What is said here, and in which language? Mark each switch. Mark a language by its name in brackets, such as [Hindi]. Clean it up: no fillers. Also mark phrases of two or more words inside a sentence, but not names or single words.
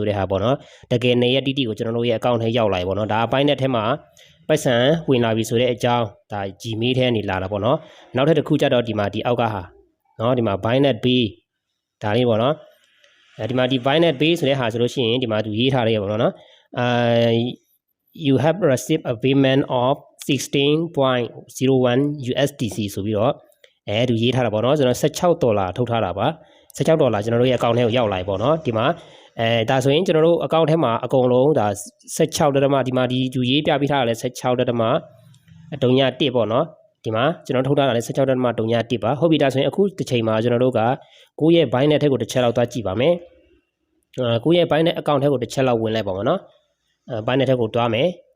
[Burmese] တဲ့ဟာပေါ့နော်တကယ်2ရက်တိတိကိုကျွန်တော်တို့ရဲ့အကောင့်ထဲရောက်လာပြီပေါ့နော်ဒါအပိုင်းနဲ့ထဲမှာပိုက်ဆံဝင်လာပြီဆိုတဲ့အကြောင်းဒါ Gmail ထဲကနေလာတာပေါ့နော်နောက်ထပ်တစ်ခုကျတော့ဒီမှာဒီအောက်ကဟာ နော်ဒီမှာ Binance Pay ဒါလေးပေါ့နော်ဒီမှာဒီ Binance Pay ဆိုတဲ့ဟာဆိုလို့ရှိရင်ဒီမှာသူရေးထားတယ်ပေါ့နော် [English] you have received a payment of 16.01 USDC [Burmese] ဆို ပြီးတော့သူရေးထားတာပေါ့နော်ကျွန်တော်$16ထုတ်ထားတာပါ$16ကျွန်တော်တို့ရဲ့အကောင့်ထဲကိုရောက်လာပြီပေါ့နော်ဒီမှာဒါဆိုရင်ကျွန်တော်တို့အကောင့်ထဲမှာအကုန်လုံးဒါ16ဒသမဒီမှာဒီယူရေးပြပေးထားတာလဲ16ဒသမ3.1ပေါ့နော်ဒီမှာကျွန်တော်ထုတ်ထားတာလဲ16ဒသမ3.1ပါဟုတ်ပြီဒါဆိုရင်အခုတစ်ချိန်မှာကျွန်တော်တို့ကကိုယ့်ရဲ့ Binance ထဲကိုတစ်ချက်လောက်သွားကြည့်ပါမယ်ကိုယ့်ရဲ့ Binance အကောင့်ထဲကိုတစ်ချက်လောက်ဝင်လိုက်ပါမယ်နော် Binance ထဲကိုတွားမယ်